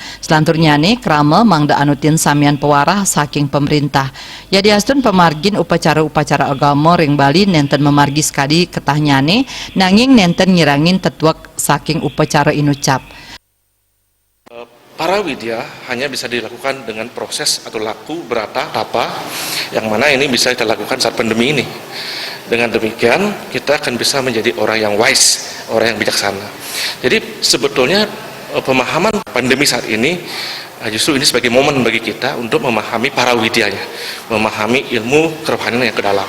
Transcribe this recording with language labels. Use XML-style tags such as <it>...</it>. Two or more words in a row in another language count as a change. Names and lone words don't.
<ban>Selanturnya nih krama mangda anutin samian pewarah saking pemerintah. Ya diastun pemargin upacara-upacara agama ring Bali nenten memargi sekali ketahnyane nanging nenten ngirangin tetuak saking upacara inucap.</ban> <id>Para widya hanya bisa dilakukan dengan proses atau laku berata apa yang mana ini bisa kita lakukan saat pandemi ini. Dengan demikian kita akan bisa menjadi orang yang wise, orang yang bijaksana. Jadi sebetulnya pemahaman pandemi saat ini justru ini sebagai momen bagi kita untuk memahami para widyanya, memahami ilmu kerohanian yang ke dalam.</id>